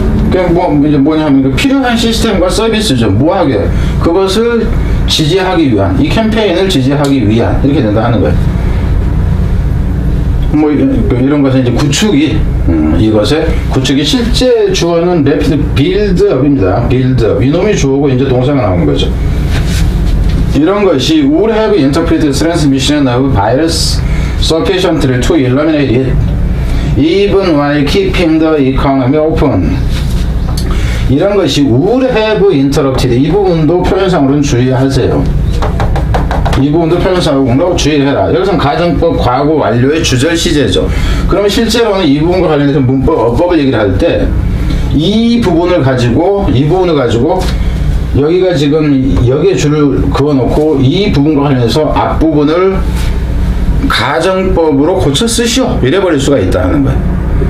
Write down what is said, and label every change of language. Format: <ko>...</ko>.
<ko>그냥 이제 뭐냐면 그 필요한 시스템과 서비스죠. 뭐하게 그것을 지지하기 위한 이 캠페인을 지지하기 위한 이렇게 된다 하는 거예요. 뭐 이런 것은 이제 이것의 구축이 실제 주어는 래피드 빌드업입니다. 빌드업 이놈이 주어고 이제 동사가 나오는 거죠. 이런 것이</ko> <en>would have interpreted transmission of virus sufficiently to eliminate it even while keeping the economy open.</en> <ko>이런 것이</ko> <en>would have interrupted</en> <ko>이 부분도 표현상으로는 주의하세요. 이 부분도 표현상으로 주의해라. 여기서는 가정법 과거 완료의 주절 시제죠. 그러면 실제로는 이 부분과 관련해서 문법 어법을 얘기를 할 때 이 부분을 가지고 여기가 지금 여기에 줄을 그어놓고 이 부분과 관련해서 앞부분을 가정법으로 고쳐 쓰시오 이래버릴 수가 있다는 거예요.</ko>